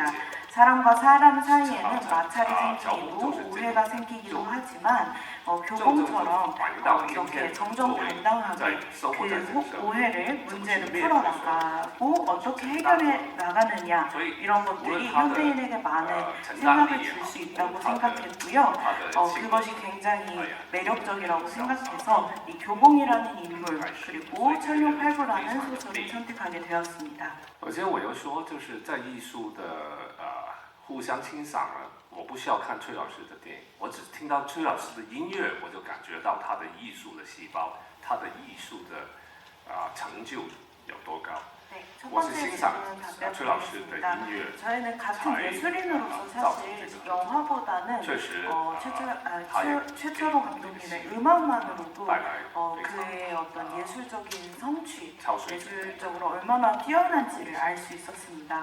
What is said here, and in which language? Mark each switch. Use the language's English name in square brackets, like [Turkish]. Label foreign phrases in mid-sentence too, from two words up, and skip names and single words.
[Korean] 사람과 사람 사이에는 마찰이 생기고 오해가 생기기도 하지만 교봉처럼 이렇게 정정당당하게 그 오해를 문제를 풀어나가고 어떻게 해결해 나가느냐 이런 것들이 현대인에게 많은 생각을 줄 수 있다고 생각했고요. 그것이 굉장히 매력적이라고 생각해서 이 교봉이라는 인물 그리고 천룡팔부라는 소설을 선택하게 되었습니다. [Chinese] 首先我要说，就是在艺术的互相欣赏呢，我不需要看崔老师的电影，我只听到崔老师的音乐，我就感觉到他的艺术的细胞，他的艺术的成就有多高。 [Korean] 네, 첫 번째 질문은 답변드리겠습니다. 저희는 같은 예술인으로서 사실 영화보다는 최철호 감독님의 음악만으로도 그의 어떤 예술적인 성취, 예술적으로 얼마나 뛰어난지를 알 수 있었습니다.